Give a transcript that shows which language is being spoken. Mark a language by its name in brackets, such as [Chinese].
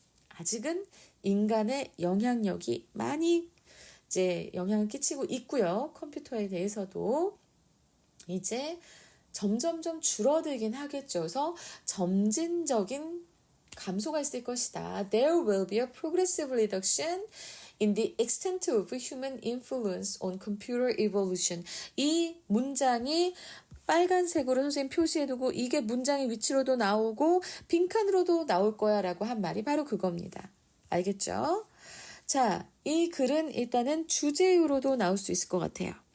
[Korean] 아직은 인간의 영향력이 많이 이제 영향을 끼치고 있고요. 컴퓨터에 대해서도 이제 점점점 줄어들긴 하겠죠. 그래서 점진적인 감소가 있을 것이다. [English] There will be a progressive reduction in the extent of human influence on computer evolution. [Korean] 이 문장이 빨간색으로 선생님 표시해두고 이게 문장의 위치로도 나오고 빈칸으로도 나올 거야 라고 한 말이 바로 그겁니다. 알겠죠? 자, 이 글은 일단은 주제유로도 나올 수 있을 것 같아요.